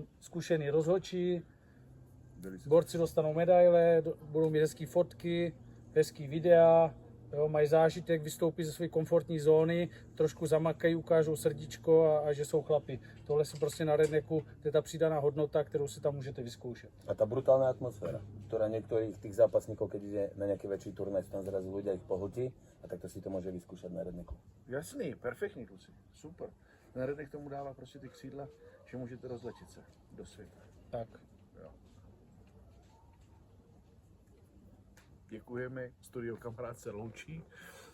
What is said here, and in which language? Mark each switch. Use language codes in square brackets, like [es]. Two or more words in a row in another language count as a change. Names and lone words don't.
[cs] Máme tam zkušený rozhodčí, Velice. Borci dostanou medaile, budou mít hezký fotky, hezký videa, jo, mají zážitek, vystoupí ze své komfortní zóny, trošku zamakají, ukážou srdíčko a že jsou chlapi. Tohle si prostě na Rednecku, to je ta přidaná hodnota, kterou si tam můžete vyzkoušet. [sk] A tá brutálna atmosféra, ktorá niektorých tých zápasníkov, keď ide na nejaký väčší turnaj, tam zrazu ľudia ich pohltí a takto si to môže vyskúšať na Rednecku. [cs] Jasný, perfektní kluci, super. Ten Redneck tomu dává prostě ty křídla, že můžete rozletět se do světa. Tak. Jo. Děkujeme, Studio Kamarád se loučí.